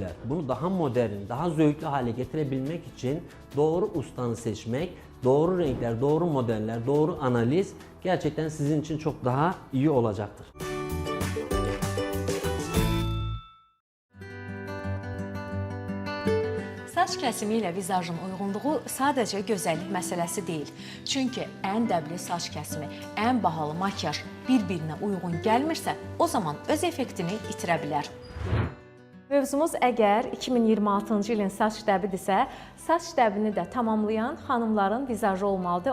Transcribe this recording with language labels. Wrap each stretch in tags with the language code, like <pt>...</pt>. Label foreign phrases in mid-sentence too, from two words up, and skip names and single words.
<tr>Bunu daha modern, daha zevkli hale getirebilmek için doğru ustanı seçmek, doğru renkler, doğru modeller, doğru analiz gerçekten sizin için çok daha iyi olacaktır.</tr> <az>Saç kəsimi ilə vizajın uyğunluğu sadəcə gözəllik məsələsi deyil. Çünki ən dəbli saç kəsimi, ən bahalı makyaj bir-birinə uyğun gəlmirsə, o zaman öz effektini itirə bilər. Mövzumuz əgər 2026-cı ilin saç dəbidirsə, saç dəbini də tamamlayan xanımların vizajı olmalıdır.</az>